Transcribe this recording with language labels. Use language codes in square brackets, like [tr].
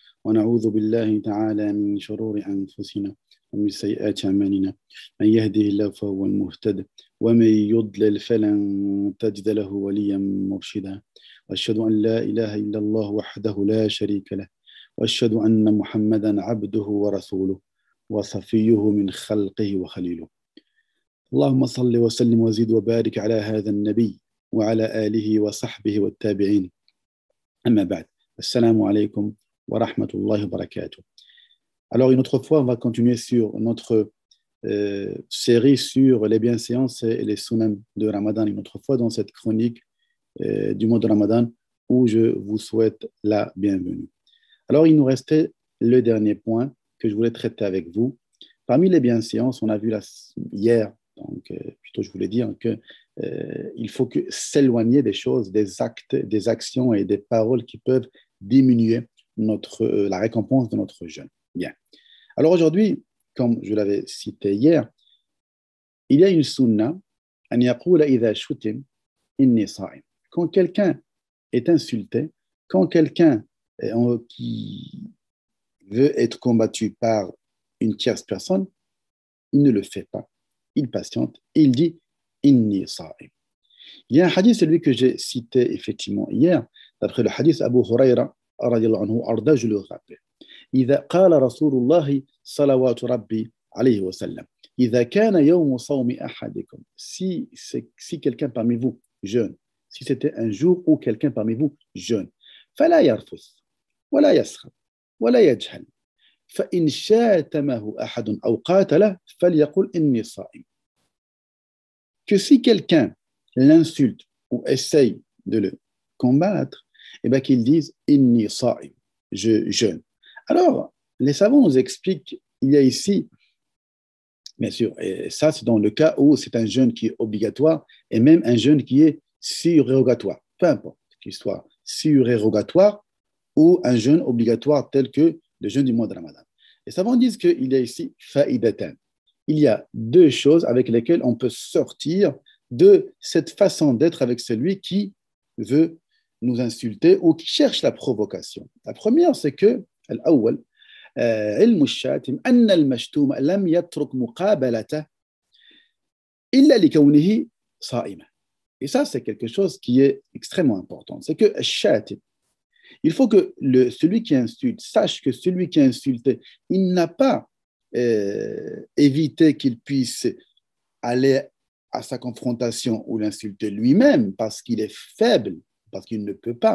[ar] ونعوذ بالله تعالى من شرور أنفسنا ومن سيئات أعمالنا من يهده الله فهو المهتد ومن يضلل فلن تجد له وليا مرشدا وأشهد أن لا إله إلا الله وحده لا شريك له وأشهد أن محمدا عبده ورسوله وصفيه من خلقه وخليله اللهم صل وسلم وزد وبارك على هذا النبي وعلى آله وصحبه والتابعين أما بعد السلام عليكم ورحمة الله وبركاته. [fr] Alors une autre fois on va continuer sur notre série sur les bienséances et les sunnahs de Ramadan, une autre fois dans cette chronique du mois de Ramadan où je vous souhaite la bienvenue. Alors il nous restait le dernier point que je voulais traiter avec vous. Parmi les bienséances, on a vu hier, donc plutôt je voulais dire que il faut que s'éloigner des choses, des actes, des actions et des paroles qui peuvent diminuer la récompense de notre jeûne. Bien. Alors aujourd'hui, comme je l'avais cité hier, il y a une sunna, [ar] an yaqula idha shutim inni sa'im. [fr] Quand quelqu'un est insulté, quand quelqu'un qui veut être combattu par une tierce personne, il ne le fait pas. Il patiente et il dit [ar] inni sa'im. [fr] Il y a un hadith, celui que j'ai cité effectivement hier, d'après le hadith Abu Huraira radiallahu anhu, arda, je le rappelle. [ar] إذا قال رسول الله صلوات ربي عليه وسلم إذا كان يوم صوم أحدكم, [fr] si quelqu'un parmi vous jeûne, [ar] si c'était un jour où quelqu'un parmi vous jeûne, فلا يرفث ولا يسخر ولا يجهل فإن شاتمه أحد أو قاتله فليقل إني صائم. [fr] Que si quelqu'un l'insulte ou essaye de le combattre, eh bien qu'il dise [ar] inni sa'im, [fr] je jeûne. Alors, les savants nous expliquent, il y a ici, bien sûr, et ça c'est dans le cas où c'est un jeûne qui est obligatoire et même un jeûne qui est surérogatoire, peu importe qu'il soit surérogatoire ou un jeûne obligatoire tel que le jeûne du mois de Ramadan. Les savants disent qu'il y a ici fa'idatan. Il y a deux choses avec lesquelles on peut sortir de cette façon d'être avec celui qui veut nous insulter ou qui cherche la provocation. La première, c'est que [ar] الأول علم الشاتم أن المشتوم لم يترك مقابلته إلا لكونه صائما. [fr] Et ça, c'est quelque chose qui est extrêmement important. C'est que الشاتم, il faut que celui qui insulte sache que celui qui a insulté, il n'a pas évité qu'il puisse aller à sa confrontation ou l'insulter lui-même parce qu'il est faible, parce qu'il ne peut pas.